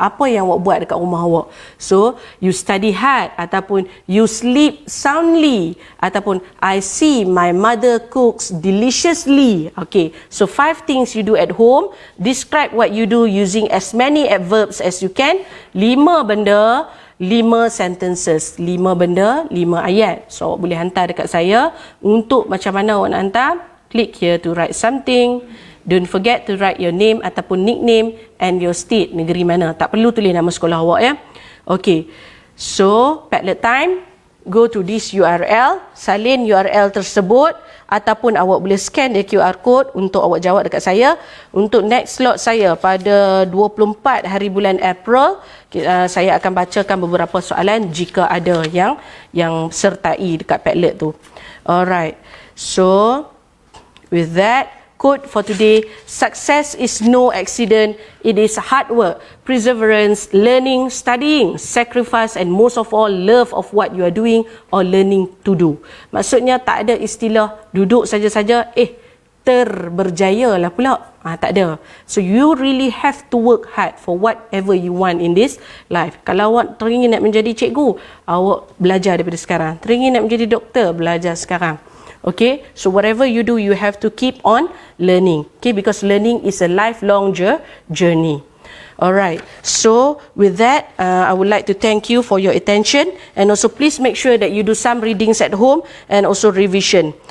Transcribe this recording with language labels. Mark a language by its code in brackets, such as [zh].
[ms] Apa yang awak buat dekat rumah awak? [en] So you study hard ataupun you sleep soundly ataupun I see my mother cooks deliciously. Okay, so 5 things you do at home. Describe what you do using as many adverbs as you can. [ms] 5 benda, 5 sentences, 5 benda, 5 ayat. So awak boleh hantar dekat saya. Untuk macam mana awak nak hantar, [en] click here to write something. Don't forget to write your name ataupun nickname and your state, [ms] negeri mana. Tak perlu tulis nama sekolah awak ya. [en] Okay, so Padlet time. go to this URL, [ms] salin URL tersebut, ataupun awak boleh [en] scan the QR code [ms] untuk awak jawab dekat saya. Untuk next slot saya pada 24 hari bulan April, saya akan bacakan beberapa soalan jika ada yang sertai dekat Padlet tu. [en] Alright, so with that, quote for today: success is no accident, it is hard work, perseverance, learning, studying, sacrifice and most of all love of what you are doing or learning to do. [ms] Maksudnya tak ada istilah duduk saja-saja terberjaya lah pula. Tak ada. [en] So you really have to work hard for whatever you want in this life. [ms] Kalau awak teringin nak menjadi cikgu, awak belajar daripada sekarang. Teringin nak menjadi doktor, belajar sekarang. [en] Okay, so whatever you do, you have to keep on learning. Okay, because learning is a lifelong journey. Alright, so with that, I would like to thank you for your attention, and also please make sure that you do some readings at home and also revision.